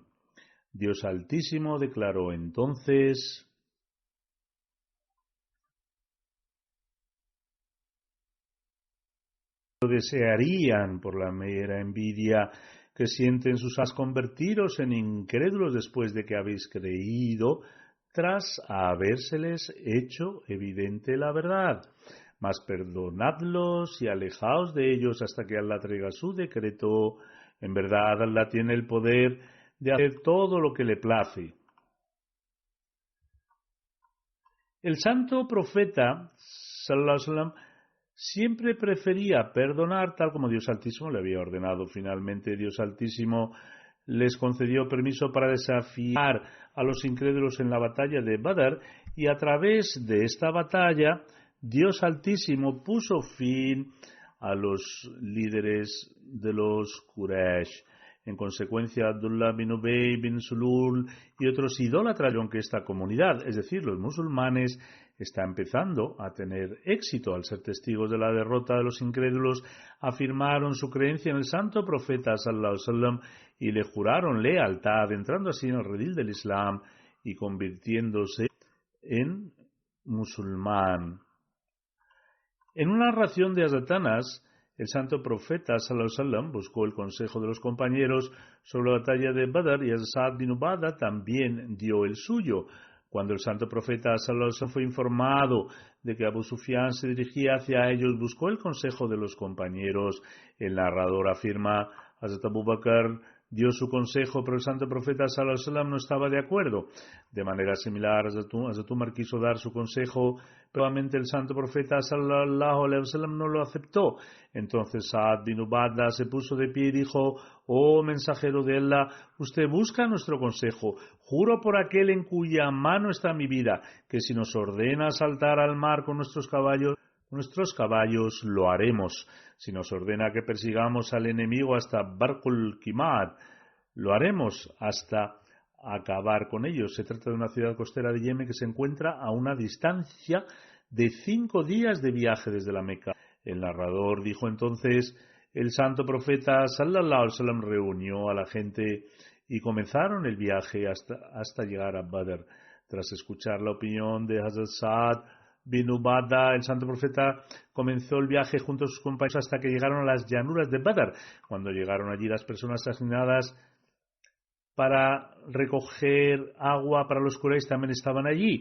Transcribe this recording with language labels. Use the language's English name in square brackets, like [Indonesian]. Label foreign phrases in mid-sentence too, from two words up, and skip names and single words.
[Spanish] Dios Altísimo declaró entonces: desearían por la mera envidia que sienten sus almas convertiros en incrédulos después de que habéis creído, tras habérseles hecho evidente la verdad. Mas perdonadlos y alejaos de ellos hasta que Allah traiga su decreto. En verdad, Allah tiene el poder de hacer todo lo que le place. El santo profeta, [Arabic] صلى الله عليه وسلم, [Spanish] siempre prefería perdonar tal como Dios Altísimo le había ordenado. Finalmente, Dios Altísimo les concedió permiso para desafiar a los incrédulos en la batalla de Badr, y a través de esta batalla Dios Altísimo puso fin a los líderes de los Quraysh. En consecuencia, Abdullah bin Ubay bin Sulul y otros idólatras que esta comunidad, es decir, los musulmanes, está empezando a tener éxito. Al ser testigos de la derrota de los incrédulos, afirmaron su creencia en el santo profeta [Arabic] صلى الله عليه وسلم [Spanish] y le juraron lealtad, entrando así en el redil del Islam y convirtiéndose en musulmán. En una narración de Hazrat Anas, el santo profeta [Arabic] صلى الله عليه وسلم [Spanish] buscó el consejo de los compañeros sobre la batalla de Badr, y Sa'd bin Ubadah también dio el suyo. Cuando el santo profeta [Arabic] صلى الله عليه وسلم [Spanish] fue informado de que Abu Sufyan se dirigía hacia ellos, buscó el consejo de los compañeros. El narrador afirma: Hazrat Abu Bakr dio su consejo, pero el santo profeta [Arabic] صلى الله عليه وسلم [Spanish] no estaba de acuerdo. De manera similar, Hazrat Umar quiso dar su consejo, pero obviamente el santo profeta [Arabic] صلى الله عليه وسلم [Spanish] no lo aceptó. Entonces Sa'd bin Ubadah se puso de pie y dijo: oh mensajero de Allah, usted busca nuestro consejo. Juro por aquel en cuya mano está mi vida, que si nos ordena saltar al mar con nuestros caballos lo haremos. Si nos ordena que persigamos al enemigo hasta Barqul Kimad, lo haremos hasta acabar con ellos. Se trata de una ciudad costera de Yemen que se encuentra a una distancia de 5 días de viaje desde la Meca. El narrador dijo entonces: el santo profeta [Arabic] صلى الله عليه وسلم [Spanish] reunió a la gente y comenzaron el viaje hasta llegar a Badr. Tras escuchar la opinión de Hazrat Sa'd bin Ubadah, el santo profeta comenzó el viaje junto a sus compañeros hasta que llegaron a las llanuras de Badr. Cuando llegaron allí, las personas asignadas para recoger agua para los Quraysh también estaban allí.